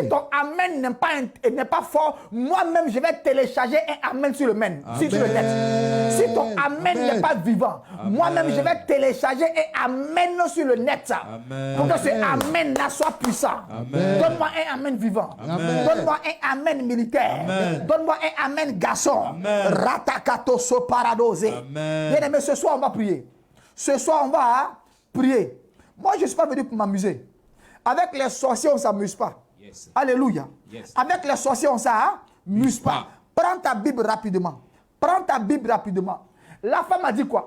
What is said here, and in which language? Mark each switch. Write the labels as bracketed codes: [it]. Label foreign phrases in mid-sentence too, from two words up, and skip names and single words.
[fr] si ton amen n'est pas fort, moi-même, je vais télécharger un amen sur le net. Sur le net. Si ton amen n'est pas vivant, moi-même, je vais télécharger un amen sur le net. Amen. Pour que ce amen-là soit puissant. Amen. Donne-moi un amen vivant. Amen. Donne-moi un amen militaire. Amen. Donne-moi un amen garçon. Amen. Ratakato so paradose. Amen. Bien aimé, ce soir, on va prier. Ce soir, on va prier. Moi, je ne suis pas venu pour m'amuser. Avec les sorciers, on ne s'amuse pas. Yes. Alléluia. Yes. Avec les sorciers, on ne s'amuse pas. Prends ta Bible rapidement. Prends ta Bible rapidement. La femme a dit quoi?